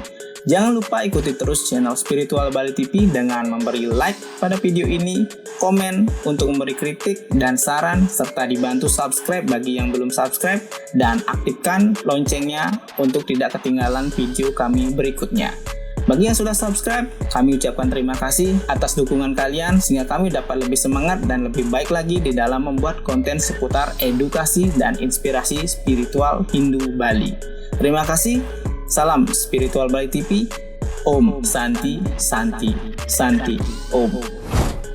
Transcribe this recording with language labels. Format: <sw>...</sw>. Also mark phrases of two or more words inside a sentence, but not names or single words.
<id>Jangan lupa ikuti terus channel Spiritual Bali TV dengan memberi like pada video ini, komen untuk memberi kritik dan saran, serta dibantu subscribe bagi yang belum subscribe, dan aktifkan loncengnya untuk tidak ketinggalan video kami berikutnya. Bagi yang sudah subscribe, kami ucapkan terima kasih atas dukungan kalian sehingga kami dapat lebih semangat dan lebih baik lagi di dalam membuat konten seputar edukasi dan inspirasi spiritual Hindu Bali. Terima kasih. Salam Spiritual Bali TV.</id> <sa>Om Santi Santi Santi Om.</sa>